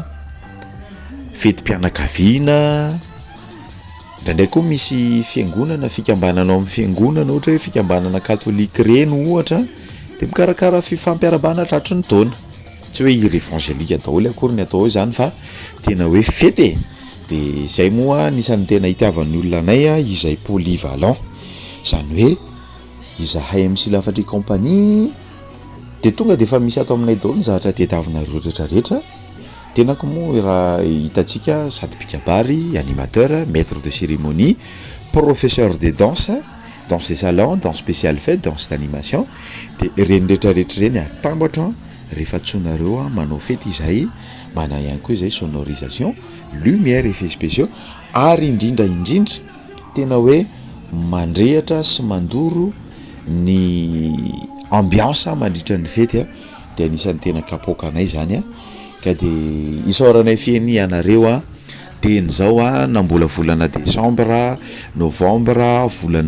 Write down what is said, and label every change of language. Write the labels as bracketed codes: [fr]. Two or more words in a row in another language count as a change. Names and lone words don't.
[mg] fety-pianakaviana, ndraindray koa misy fiangonana, fikambanana amin'ny fiangonana ohatra hoe fikambanana katolika reny ohatra dia mikarakara fifampiarabana tratry ny taona, tsy hoe irevangelika daholo akory ny atao izany fa tena hoe fety dia izay moa nisan'ny tena hitiavan'ny olona anay izay polyvalent, izany hoe izahay MC Lafatra et compagnie dia tonga dia efa misy ato aminay daholo ny zavatra tediavinareo rehetrarehetra. Tenako moa raha hitantsika sady mpikabary, [fr] animateur, maître de cérémonie, professeur de danse, danse de salon, danse spéciale fête, danse d'animation, [mg] dia reny rehetrarehetra reny atambatra rehefa tsonareo manao fety izay, mana ihany koa izay sonorisation, [fr] lumière effets spéciaux [mg] ary indrindra tena hoe mandrehatra sy mandoro ny ambiance mandritra ny fety dia anisan'ny tena kapokanay zany ka dia isaoranay fieny ianareo tenyzao na mbola volana [fr] décembre, novembre, [mg] volana